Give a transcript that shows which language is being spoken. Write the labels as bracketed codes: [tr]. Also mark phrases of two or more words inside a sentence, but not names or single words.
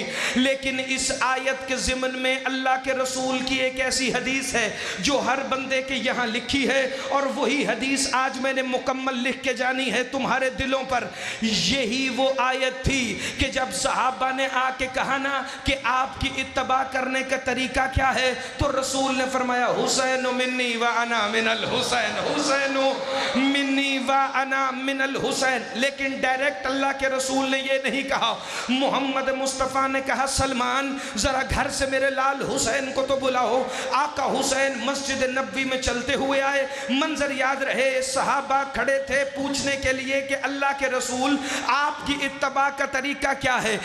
[ur] لیکن اس آیت کے ضمن میں اللہ کے رسول کی ایک ایسی حدیث ہے جو ہر بندے کے یہاں لکھی ہے, اور وہی حدیث آج میں نے مکمل لکھ کے جانی ہے تمہارے دلوں پر. یہی وہ آیت تھی کہ جب صحابہ نے آ کے کہا نا کہ آپ کی اتباع کرنے کا طریقہ کیا ہے, تو رسول نے فرمایا [ar] حسین منی و انا من الحسین, حسین منی و انا من الحسین. [ur] لیکن ڈائریکٹ اللہ کے رسول نے یہ نہیں کہا. محمد مصطفیٰ نے کہا سلمان ذرا گھر سے میرے لال حسین کو تو بلاؤ. آقا حسین مسجد نبوی میں چلتے ہوئے آئے. منظر یاد رہے, صحابہ کھڑے تھے پوچھنے کے لیے کہ اللہ کے رسول آپ کی اتباع کا طریقہ کیا ہے.